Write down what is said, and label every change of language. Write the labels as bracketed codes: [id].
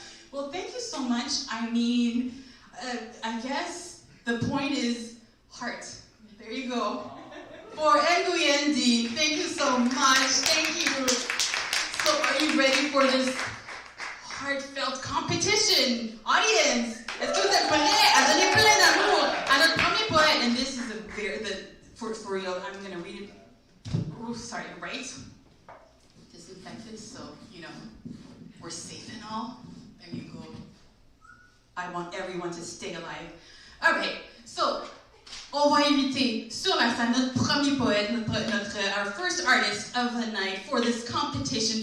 [en] Well, thank you so much. I guess the point is heart. There you go. For Nguyendi, thank you so much. Thank you. So, are you ready for this heartfelt competition? [fr] Audience, est-ce que vous êtes prêts à donner plein d'amour à notre premier poète? [en] And this is for real, I'm going to read it. Oh, sorry, right? Disinfected, so, we're safe and all. There you go. I want everyone to stay alive. All right, so, [fr] on va inviter sur la scène notre premier poète, [en] our first artist of the night for this competition.